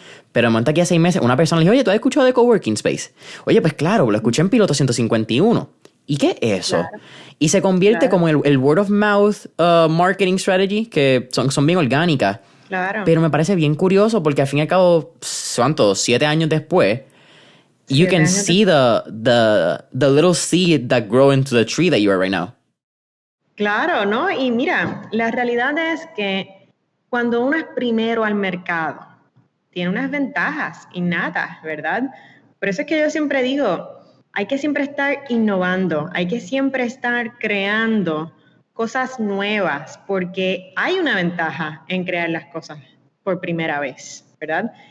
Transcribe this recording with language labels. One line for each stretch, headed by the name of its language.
Spanish: Pero de momento aquí a 6 meses, una persona le dijo, oye, ¿tú has escuchado de coworking space? Oye, pues claro, lo escuché en Piloto 151. ¿Y qué es eso? Claro. Y se convierte como el word of mouth marketing strategy, que son bien orgánicas. Claro. Pero me parece bien curioso porque al fin y al cabo, ¿cuántos?
English: 7 años después, you can see the little seed that grow into the tree that you are right now.
Spanish: Claro, ¿no? Y mira, la realidad es que cuando uno es primero al mercado, tiene unas ventajas innatas, ¿verdad? Por eso es que yo siempre digo, hay que siempre estar innovando, hay que siempre estar creando cosas nuevas, porque hay una ventaja en crear las cosas por primera vez, ¿verdad?